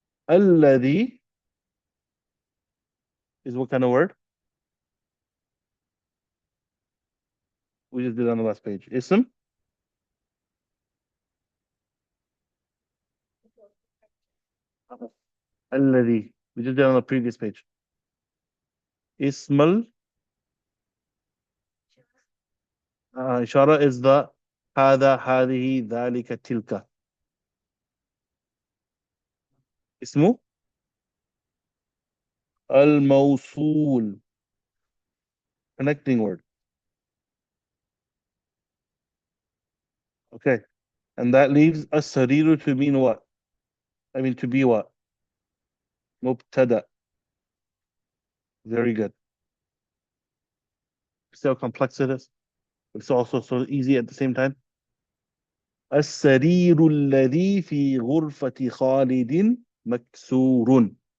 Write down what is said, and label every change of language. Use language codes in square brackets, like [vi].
[en] الذي is what kind of word? We just did on the last page. [ar] اسم. الذي. [en] We did that on the previous page. [ar] اسم الإشارة [en] is the [ar] هذا هذه ذلك تلك. اسمه الموصول, [en] connecting word. Okay. And that leaves السرير to mean what? I mean to be what? مبتدأ. Very good. See how complex it is? It's also so easy at the same time. [ar] السرير الذي في غرفة خالد مكسور.